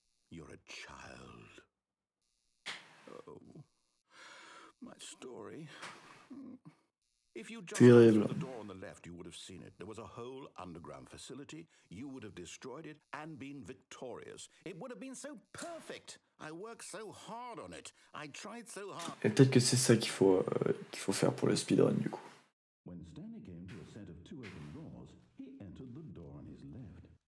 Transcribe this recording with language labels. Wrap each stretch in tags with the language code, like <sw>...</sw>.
<en>You're a child. Oh, my story. If you jumped through the door on the left, you would have seen it. There was a whole underground facility. You would have destroyed it and been victorious. It would have been so perfect. I worked so hard on it. I tried so hard.</en> <fr>Et peut-être que c'est ça qu'il faut faire pour le speedrun du coup.</fr> <en>When Stanley came to a set of 2 open doors, he entered the door on his left.</en>